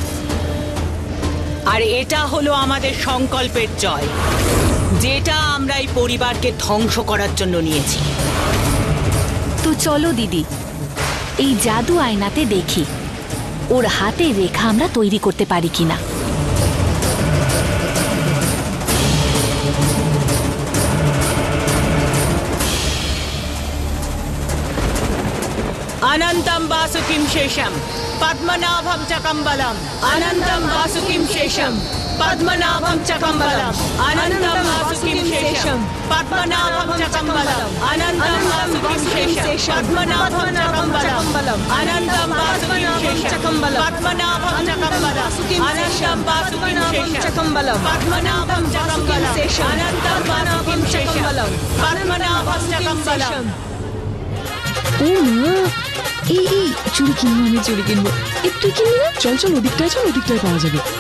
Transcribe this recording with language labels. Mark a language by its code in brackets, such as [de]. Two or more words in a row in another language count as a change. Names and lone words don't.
[bn] আর এটা হলো আমাদের সংকল্পের জয়, যেটা আমরা এই পরিবারকে ধ্বংস করার জন্য নিয়েছি। তো চলো দিদি, এই জাদু আয়নাতে দেখি ওর হাতে রেখা আমরা তৈরি করতে পারি কিনা। [sa] अनंतम वासुकिं शेषम पद्मनाभम चकम्बलम। अनंतम वासुकिं शेषम पद्मनाभम चकम्बलम। अनंतम वासुकिं शेषम पद्मनाभम चकम्बलम। अनंतम वासुकिं शेषम पद्मनाभम चकम्बलम। अनंतम वासुकिं शेषम पद्मनाभम चकम्बलम। अनंतम वासुकिं शेषम पद्मनाभम चकम्बलम। अनंतम वासुकिं शेषम पद्मनाभम चकम्बलम। [bn] ও মা, এই চুড়ি কিনবো, আমি চুড়ি কিনবো। তুই কিনবি না? চল চল, ওদিকটায় পাওয়া যাবে।